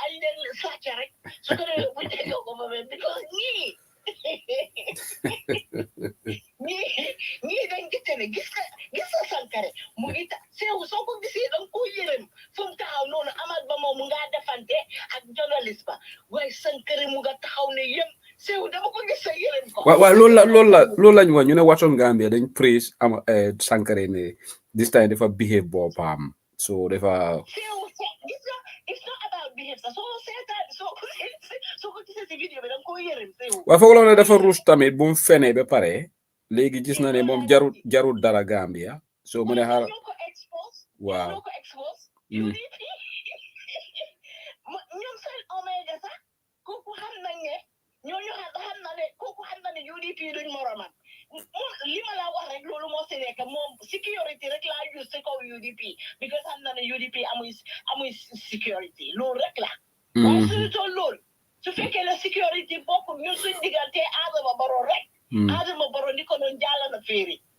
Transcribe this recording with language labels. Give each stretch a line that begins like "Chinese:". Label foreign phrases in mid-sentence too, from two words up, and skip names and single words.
Wolof: leen sàcc rek su ko defee bu déggoo ko ba mel because ñii dañ gis ne gis nga Sankare mu ngi sew soo ko gisee da nga koo yërëm fu mu taxaw noonu Amat Bah moom mu ngaa defante ak journaliste ba waaye Sankare mu nga taxaw ne yëm sew dama ko gis sa yërëm ko. waaw loolu lañ wax ñu ne Watch On Gambia dañ praise Sankare ne
English: this time
Wolof: dafa behave boppam so dafa. sew gis nga
English: it's not about behave
Wolof: sax soo seetaan soo ko gisee si vidéo bi da nga koo yërëm sew. waaye foog la ne dafa ruus tamit bu mu fenee ba pare léegi gis na ne moom jarul dara Gambia so mu ne xaar waaw ñoom seen Omega sax kooku xam nañ ne ñooñu xam na ne kooku xam na ne UDP duñ moromam moom li ma la wax rek loolu moo si nekk moom sécurité rek laa use si kaw UDP because xam na ne UDP amuy sécurité loolu rek la waaye suñu toll loolu su fekkee la sécurité bokk ñun suñ diggante Adama Barrow rek Adama Barrow ni ko doon jàll na féeri